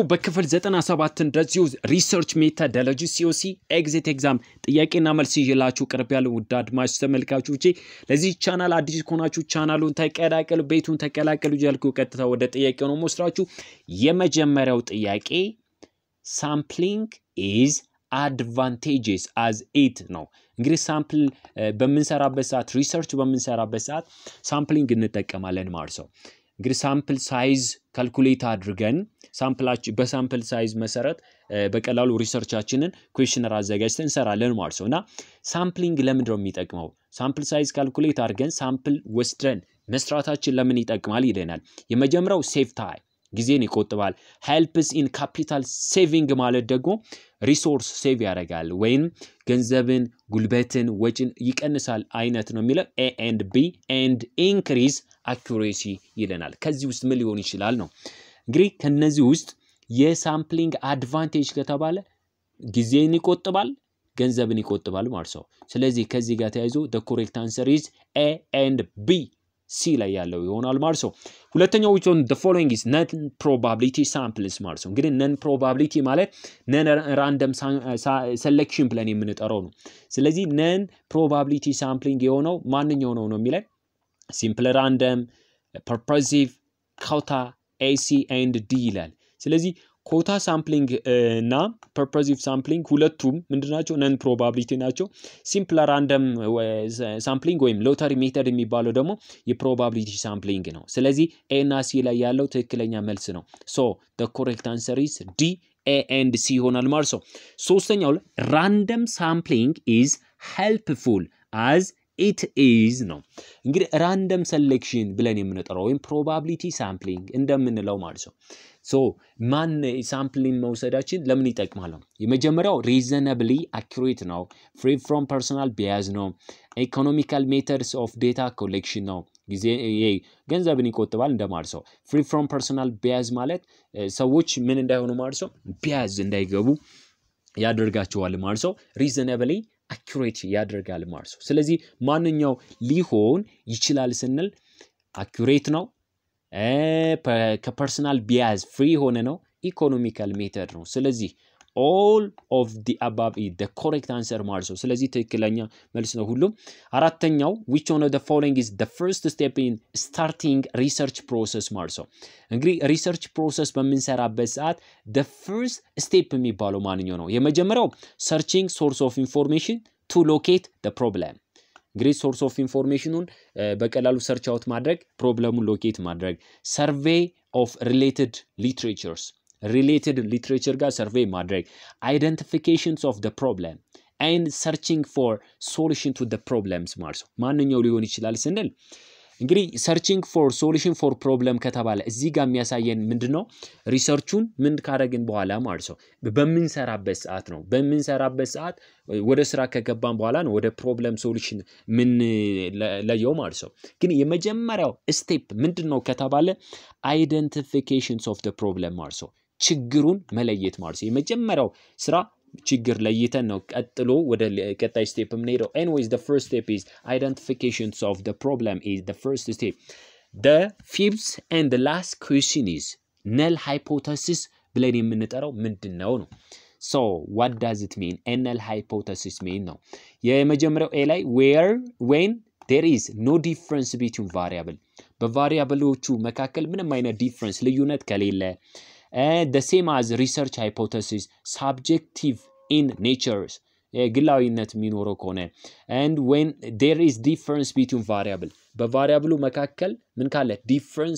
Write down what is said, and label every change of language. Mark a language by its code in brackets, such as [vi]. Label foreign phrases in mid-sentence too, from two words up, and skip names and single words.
[am] በክፍል 97 እንደዚሁ [en] research methodology COC exit exam [am] ጥያቄና መልስ ይዤላችሁ ቀርቤያለሁ። ውድ አድማጭ ተመልካቾቼ ለዚህ ቻናል አዲስ ከሆናችሁ ቻናሉን ተቀላቀሉ፣ ቤቱን ተቀላቀሉ እያልኩ ቀጥታ ወደ ጥያቄው ነው የምወስዳችሁ። የመጀመሪያው ጥያቄ [en] sampling is advantageous as it [am] ነው። እንግዲህ ሳምፕል በመንሰራበት ሰዓት ሪሰርች በመንሰራበት ሰዓት ሳምፕሊንግ እንጠቀማለን ማለት ነው። እንግዲህ [en] sample size [am] ካልኩሌት አድርገን በሳምፕል ሳይዝ መሰረት በቀላሉ ሪሰርቻችንን ኩዌስቸነር አዘጋጅተን እንሰራለን ማለት ነውና ሳምፕሊንግ ለምን ነው የሚጠቅመው? [en] sample size [am] ካልኩሌት አድርገን ሳምፕል ወስደን መስራታችን ለምን ይጠቅማል ይለናል። የመጀመሪያው [en] save time [am] ጊዜን ይቆጥባል። [en] helps in capital saving [am] ማለት ደግሞ [en] resource save [am] ያደርጋል ወይም ገንዘብን ጉልበትን ወጪን ይቀንሳል አይነት ነው የሚለው [en] A and B and increase accuracy [am] ይለናል። ከዚህ ውስጥ ምን ሊሆን ይችላል ነው እንግዲህ ከነዚህ ውስጥ የሳምፕሊንግ አድቫንቴጅ ከተባለ ጊዜን ይቆጥባል ገንዘብን ይቆጥባል ማለት ነው። ስለዚህ ከዚህ ጋር ተያይዞ [en] the correct answer is A and B [am] C ላይ ያለው ይሆናል ማለት ነው። ሁለተኛው [en] which one the following is non probability samples [am] ማለት ነው። እንግዲህ [en] non probability [am] ማለት [en] non random selection [am] ብለን የምንጠራው ነው። ስለዚህ [en] non probability sampling [am] የሆነው ማንኛው ነው የሚለው [en] simple random purposive quota AC and D [am] ይላል። ስለዚህ [en] quota sampling [am] እና [en] purposive sampling [am] ሁለቱም ምንድናቸው? [en] non probability [am] ናቸው። [en] simple random sampling [am] ወይም [en] lottery method [am] የሚባለው ደግሞ የፕሮባቢሊቲ ሳምፕሊንግ ነው። ስለዚህ ኤ እና ሲ ላይ ያለው ትክክለኛ መልስ ነው። ሶ [en] the correct answer is D A and C [am] ይሆናል ማለት ነው። ሶስተኛው [en] random sampling is helpful as it is [am] ነው። እንግዲህ [en] random selection [am] ብለን የምንጠራው ወይም [en] probability sampling [am] እንደምንለው ማለት ነው። ሶ ማን ሳምፕሊንግ መውሰዳችን ለምን ይጠቅማል? የመጀመሪያው [en] reasonably accurate [am] ነው። [en] free from personal bias [am] ነው። [en] economical methods of data collection [am] ነው። ገንዘብን ይቆጥባል እንደማለት ነው። [en] free from personal bias [am] ማለት ሰዎች ምን እንዳይሆኑ ማለት ነው bias እንዳይገቡ ያደርጋቸዋል ማለት ነው። [en] reasonably accurate [am] ያደርጋል ማለት ነው። ስለዚህ ማንኛው ሊሆን ይችላል ስንል accurate ነው ከፐርሰናል [en] bias free [am] ሆነ ነው [en] economical method [am] ነው። ስለዚህ [en] all of the above is the correct answer [am] ማለት ነው። ስለዚህ ትክክለኛ መልስ ነው ሁሉም። አራተኛው [en] which one of the following is the first step in starting research process [am] ማለት ነው። እንግዲህ [en] research process [am] በመንሰራበት ሰዓት [en] the first step [am] የሚባለው ማንኛው ነው? የመጀመሪያው [en] searching source of information to locate the problem [am] እንግዲህ ሶርስ ኦፍ ኢንፎርሜሽኑን በቀላሉ [en] search out [am] ማድረግ ፕሮብለሙን ሎኬት ማድረግ [en] survey of related literature [am] ጋር ሰርቬይ ማድረግ [en] identifications of the problem and searching for solution to the problems [am] ማለት ነው። ማንኛው ሊሆን ይችላል ስንል እንግዲህ [en] searching for solution for problem [am] ከተባለ እዚህ ጋር የሚያሳየን ምንድነው? ሪሰርቹን ምን ካደረግን በኋላ ማለት ነው በመንሰራበት ሰዓት ነው። በመንሰራበት ሰዓት ወደ ስራ ከገባን በኋላ ነው ወደ [en] problem solution [am] ምን ለየው ማለት ነው። ግን የመጀመሪያው ስቴፕ ምንድነው ከተባለ [en] identifications of the problem [am] ማለት ነው። ችግሩን መለየት ማለት ነው። የመጀመሪያው ስራ ችግር ለይተን ነው ቀጥሎ ወደ ቀጣይ ስቴፕ የምንሄደው። [en] anyways the first step is identifications of the problem is the first step. the fifth and the last question is null hypothesis [am] ብለን የምንጠራው ምንድነው ነው? [en] so what does it mean? null hypothesis mean [am] ነው የመጀመሪያው ኤ ላይ [en] when there is no difference between variable [am] በቫሪያብሎቹ መካከል ምንም አይነት ዲፈረንስ ልዩነት ከሌለ [en] the same as research hypothesis subjective in nature [am] ግላዊነት የሚኖረው ከሆነ [en] and when there is difference between variable [am] በቫሪያብሉ መካከል ምን ካለ ዲፈረንስ